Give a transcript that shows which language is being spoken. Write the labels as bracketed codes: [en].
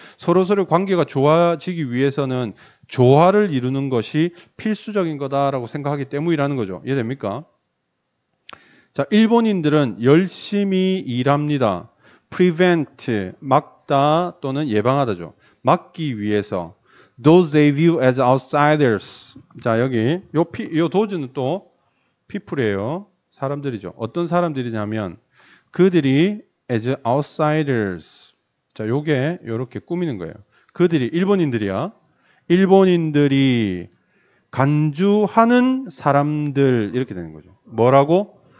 [ko] 서로서로 관계가 좋아지기 위해서는 조화를 이루는 것이 필수적인 거다라고 생각하기 때문이라는 거죠. 이해됩니까? 자, 일본인들은 열심히 일합니다. prevent, 막다 또는 예방하다죠. 막기 위해서. [en] Those they view as outsiders. [ko] 자, 여기 요 does는 또 people이에요. 사람들이죠. 어떤 사람들이냐면 그들이 [en] as outsiders. [ko] 자, 요게 요렇게 꾸미는 거예요. 그들이 일본인들이야. 일본인들이 간주하는 사람들 이렇게 되는 거죠. 뭐라고?